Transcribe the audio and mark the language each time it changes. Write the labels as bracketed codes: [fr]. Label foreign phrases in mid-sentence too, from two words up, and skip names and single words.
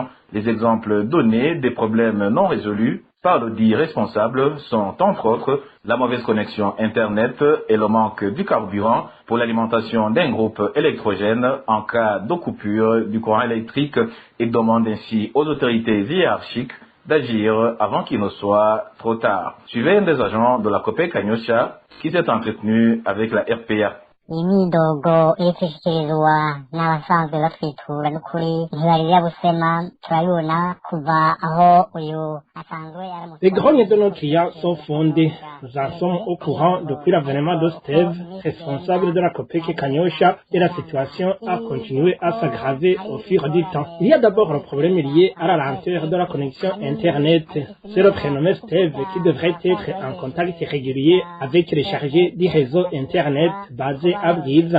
[fr] Les exemples donnés des problèmes non résolus par le dit responsable sont entre autres la mauvaise connexion Internet et le manque du carburant pour l'alimentation d'un groupe électrogène en cas de coupure du courant électrique et demande ainsi aux autorités hiérarchiques d'agir avant qu'il ne soit trop tard. Suivez un des agents de la COPEC Kanyosha qui s'est entretenu avec la RPA. [rn] imidogo iriko ishikirizwa n'abasanzwe batwitura n'ukuri ntibarira busema turabibona kuva aho uyu asanzwe [fr] Les grognes de nos clients sont fondées. Nous en sommes au courant depuis l'avènement de Steve, responsable de la COPEC Kanyosha, et la situation a continué à s'aggraver au fil du temps. Il y a d'abord le problème lié à la lenteur de la connexion Internet. C'est le prénommé Steve qui devrait être en contact régulier avec les chargés du réseau Internet basé à Brise.